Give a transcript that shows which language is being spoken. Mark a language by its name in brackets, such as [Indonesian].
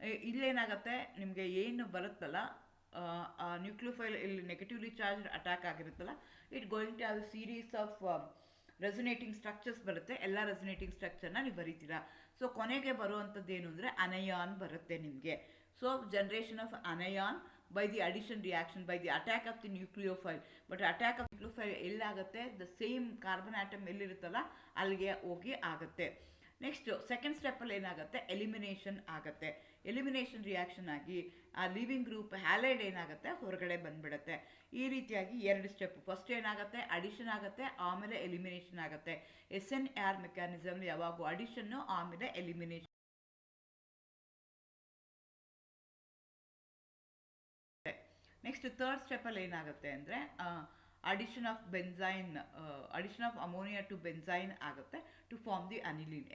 [Kannada] ಇಲ್ಲೇನಾಗುತ್ತೆ, ನಿಮಗೆ ಏನು ಬರುತ್ತಲ್ಲ ನ್ಯೂಕ್ಲಿಯೋಫೈಲ್ ಇಲ್ಲಿ negatively charge attack ಆಗಿರುತ್ತಲ್ಲ, [English] it going to have series of resonating structures [Kannada] ಬರುತ್ತೆ. ಎಲ್ಲ ರೆಸೊನೇಟಿಂಗ್ ಸ್ಟ್ರಕ್ಚರ್ನ ನೀವು ಬರೀತೀರಾ. ಸೊ ಕೊನೆಗೆ ಬರುವಂಥದ್ದು ಏನು ಅಂದರೆ ಅನಯಾನ್ ಬರುತ್ತೆ ನಿಮಗೆ. [English] So generation of anion by the addition reaction, by the attack of the nucleophile. But attack of nucleophile [Kannada] ಎಲ್ಲಾಗುತ್ತೆ, [English] the same carbon atom [Kannada] ಎಲ್ಲಿರುತ್ತಲ್ಲ ಅಲ್ಲಿಗೆ ಹೋಗಿ ಆಗುತ್ತೆ. ನೆಕ್ಸ್ಟ್ ಸೆಕೆಂಡ್ ಸ್ಟೆಪ್ಪಲ್ಲಿ ಏನಾಗುತ್ತೆ, ಎಲಿಮಿನೇಷನ್ ಆಗುತ್ತೆ. ಎಲಿಮಿನೇಷನ್ ರಿಯಾಕ್ಷನ್ ಆಗಿ ಆ ಲಿವಿಂಗ್ ಗ್ರೂಪ್ ಹ್ಯಾಲೈಡ್ ಏನಾಗುತ್ತೆ, ಹೊರಗಡೆ ಬಂದ್ಬಿಡುತ್ತೆ. ಈ ರೀತಿಯಾಗಿ 2 ಸ್ಟೆಪ್. ಫಸ್ಟ್ ಏನಾಗುತ್ತೆ, ಅಡಿಷನ್ ಆಗುತ್ತೆ, ಆಮೇಲೆ ಎಲಿಮಿನೇಷನ್ ಆಗುತ್ತೆ. SNAR ಮೆಕ್ಯಾನಿಸಮ್ ಯಾವಾಗೂ ಅಡಿಷನ್ನು ಆಮೇಲೆ ಎಲಿಮಿನೇಷನ್. ನೆಕ್ಸ್ಟ್ ಥರ್ಡ್ ಸ್ಟೆಪ್ಪಲ್ಲಿ ಏನಾಗುತ್ತೆ ಅಂದರೆ [English] addition of benzene, addition of ammonia to benzene [Kannada] ಆಗುತ್ತೆ [English] To form the aniline.